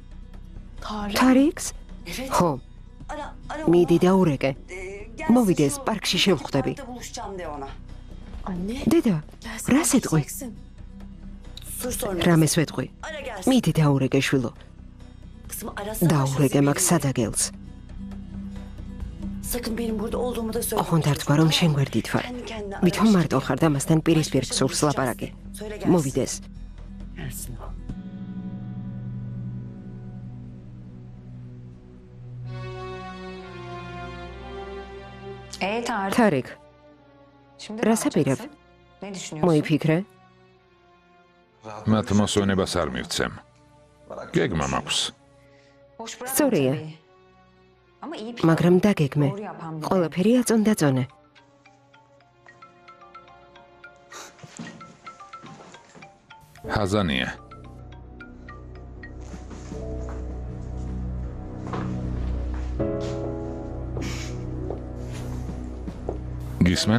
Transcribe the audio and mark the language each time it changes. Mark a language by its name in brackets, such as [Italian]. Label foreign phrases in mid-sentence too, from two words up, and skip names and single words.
[Georgian] თარიქს? ხო. მიდი დაურეკე. მოვიდეს პარკში შევხვდები. [Turkish] Anne. [Georgian] დედა, რას ეტყვი? რამეს ვეტყვი? მიდი დაურეკე შვილო. დაურეკე მაგ სადაგელს. [Turkish] Sakın benim burada olduğumu da söyle. [Georgian] ოღონდ არ თქვა რომ შენ გვერდით ვარ. ვითომ მარტო ხარ და მასთან პირისპირ გსურს ლაპარაკი. მოვიდეს. [Turkish] Gelsin o. Tarık. [Georgian] თარიქ, [Turkish] Şimdi [Georgian] რას აპირებ? [Turkish] Ne düşünüyorsun? [Georgian] მოიფიქრე? მათ მოსვენებას არ მივცემ. გეგმა მაქვს. [Turkish] Boş bırakma [Georgian] სწორია. [Turkish] tabii. Ama iyi bir [Georgian] მაგრამ დაგეგმე. [Turkish] doğru yapan biri. [Georgian] ყველაფერი აწონდაწონე. ჰაზანია. გისმენ?